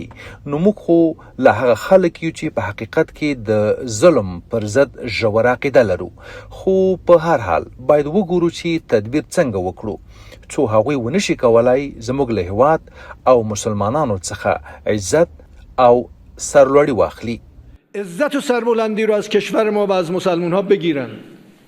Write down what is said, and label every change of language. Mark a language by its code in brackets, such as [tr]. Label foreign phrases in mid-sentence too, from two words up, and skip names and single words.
[ps] نو موږ خو له هغه خلک یو چې په حقیقت کې د ظلم پر ضد ژوره عقیده لرو. خو په هر حال باید وګورو چې تدبیر څنګه وکړو څو هغوی ونشي کولای زموږ له هیواد او مسلمانانو څخه عزت او سرلوړي واخلي. [fa] عزت و سربلندی رو از کشور ما و از مسلمان ها بگیرن.